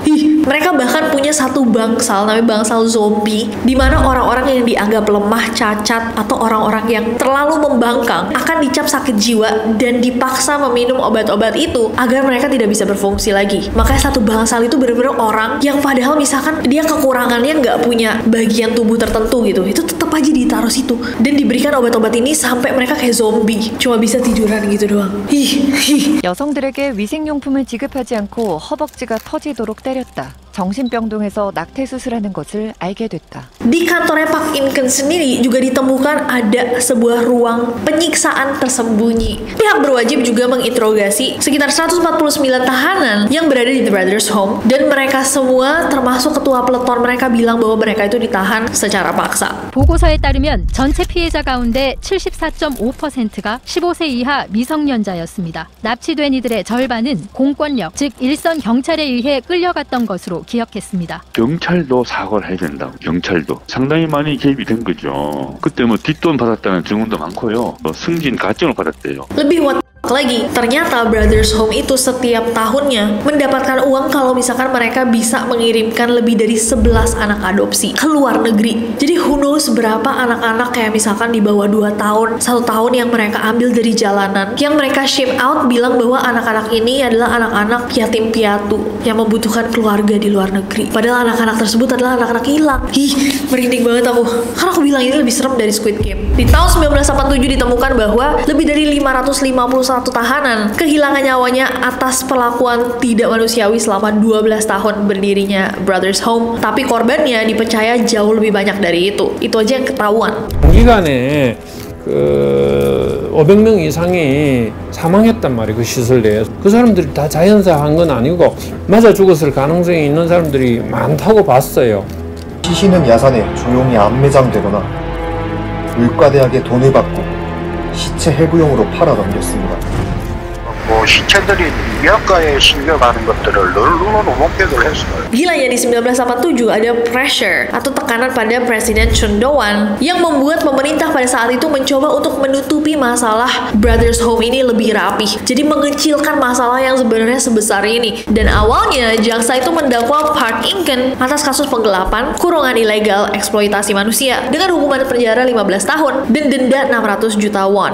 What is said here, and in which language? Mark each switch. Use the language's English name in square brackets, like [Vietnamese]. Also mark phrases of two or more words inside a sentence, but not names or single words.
[Indonesian] Mereka bahkan punya satu bangsal, namanya bangsal zombie, di mana orang-orang yang dianggap lemah, cacat, atau orang-orang yang terlalu membangkang akan dicap sakit jiwa dan dipaksa meminum obat-obat itu agar mereka tidak bisa berfungsi lagi. Makanya satu bangsal itu benar-benar orang yang padahal misalkan dia kekurangannya nggak punya bagian tubuh tertentu gitu, itu tetap aja ditaruh situ dan diberikan obat-obat ini sampai mereka kayak zombie, cuma bisa tiduran gitu doang. [Korean] 여성들에게 위생용품을 지급하지 않고 허벅지가 터지도록 때렸다. 정신병동에서 낙태 수술하는 것을 알게 됐다. [Indonesian] Di kantornya Park In-keun sendiri juga ditemukan ada sebuah ruang penyiksaan tersembunyi. Pihak berwajib juga menginterogasi sekitar 149 tahanan yang berada di The Brothers Home, dan mereka semua termasuk ketua peleton mereka bilang bahwa mereka itu ditahan secara paksa. [Korean] 보고서에 따르면 전체 피해자 가운데 74.5%가 15세 이하 미성년자였습니다. 납치된 이들의 절반은 공권력, 즉 일선 경찰에 의해 끌려갔던 것으로 기억했습니다. 경찰도 사과를 해야 된다고. 경찰도 상당히 많이 개입이 된 거죠. 그때 뭐 뒷돈 받았다는 증언도 많고요. 승진 가점을 받았대요. [Indonesian] Lebih lagi, ternyata Brothers Home itu setiap tahunnya mendapatkan uang kalau misalkan mereka bisa mengirimkan lebih dari 11 anak adopsi ke luar negeri. Jadi [English] who knows [Indonesian] berapa anak-anak kayak misalkan di bawah 2 tahun, 1 tahun yang mereka ambil dari jalanan, yang mereka [English] ship out [Indonesian] bilang bahwa anak-anak ini adalah anak-anak yatim piatu yang membutuhkan keluarga di luar negeri. Padahal anak-anak tersebut adalah anak-anak hilang. Merinding banget aku. Karena aku bilang ini lebih serem dari Squid Game. Di tahun 1987 ditemukan bahwa lebih dari 551 tahanan kehilangan nyawanya atas perlakuan tidak manusiawi selama 12 tahun berdirinya Brothers Home. Tapi korbannya dipercaya jauh lebih banyak dari itu. Itu aja yang ketahuan. [Korean] 단기간에 500명 이상이 사망했단 말이에요. 그 시설 내에서. 그 사람들이 다 자연사한 건 아니고 맞아 죽었을 가능성이 있는 사람들이 많다고 봤어요. 시신은 야산에 조용히 안매장되거나 의과대학에 돈을 받고 시체 해부용으로 팔아 넘겼습니다. 시체들이 미학가에 실려가는 것들을 널로 목격을 했어요. [Indonesian] Gilanya di 1987 ada pressure atau tekanan pada Presiden Chun Do-won yang membuat pemerintah pada saat itu mencoba untuk menutupi masalah Brothers Home ini lebih rapih. Jadi mengecilkan masalah yang sebenarnya sebesar ini. Dan awalnya jaksa itu mendakwa Park In-keun atas kasus penggelapan, kurungan ilegal, eksploitasi manusia dengan hukuman penjara 15 tahun dan denda 600 juta won.